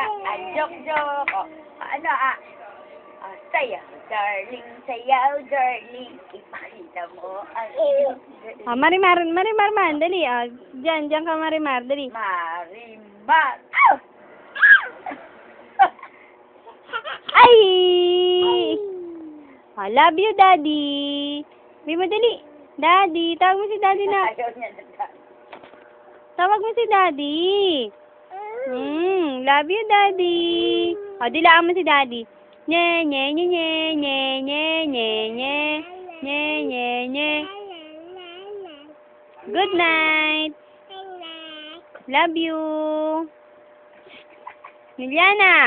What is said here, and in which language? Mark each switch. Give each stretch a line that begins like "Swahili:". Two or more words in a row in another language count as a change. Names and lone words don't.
Filipino: Ang joke. O, ano sayaw, darling. Ipakita mo ang iyong... Marimar man. Dali. Diyan ka, Marimar. Dali. Marimar. Ay!
English: I love you, Daddy.
Filipino: Sabi mo, dali. Daddy. Tawag mo si Daddy na. Ayaw niya na. Tawag mo si Daddy.
English: Love you, Daddy.
Filipino: O, dilaan mo si Daddy. Nye.
English: Good night. Love you. Miliana.